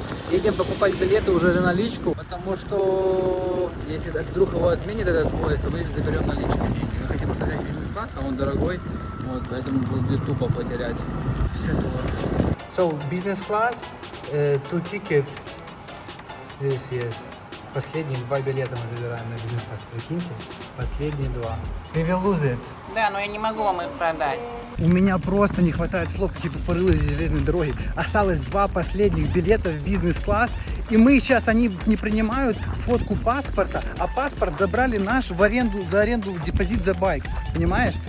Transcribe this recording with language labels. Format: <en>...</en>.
<ru>Едем покупать билеты уже за наличку, потому что если вдруг его отменит этот поезд, то мы заберем наличку деньги. Мы хотим взять бизнес-класс, а он дорогой, вот, поэтому будет тупо потерять 50 долларов.</ru> <en>So, business class, 2 ticket, yes.</en> <ru>Последние 2 билета мы забираем на бизнес-класс, прикиньте. Последние 2.</ru> <en>We will lose it.</en> <ru>Да, но я не могу вам их продать. У меня просто не хватает слов, какие тупорылые здесь железные дороги. Осталось 2 последних билета в бизнес-класс. И мы сейчас, они не принимают фотку паспорта, а паспорт забрали наш за аренду в депозит за байк. Понимаешь?</ru>